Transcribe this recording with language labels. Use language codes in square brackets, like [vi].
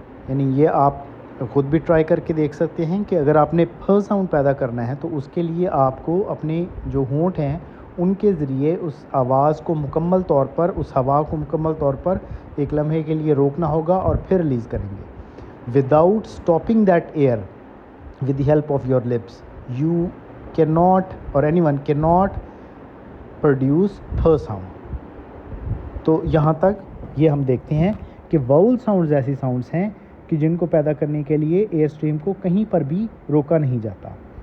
[hi] यानी ये आप ख़ुद भी ट्राई करके देख सकते हैं कि अगर आपने फ साउंड पैदा करना है तो उसके लिए आपको अपने जो होंठ हैं उनके ज़रिए उस आवाज़ को मुकम्मल तौर पर, उस हवा को मुकम्मल तौर पर एक लम्हे के लिए रोकना होगा और फिर रिलीज़ करेंगे। [en] Without stopping that air with the help of your lips, you cannot or anyone cannot produce th sound। [hi] तो यहाँ तक ये हम देखते हैं कि वाउल साउंड्स ऐसी साउंड्स हैं कि जिनको पैदा करने के लिए एयर स्ट्रीम को कहीं पर भी रोका नहीं जाता।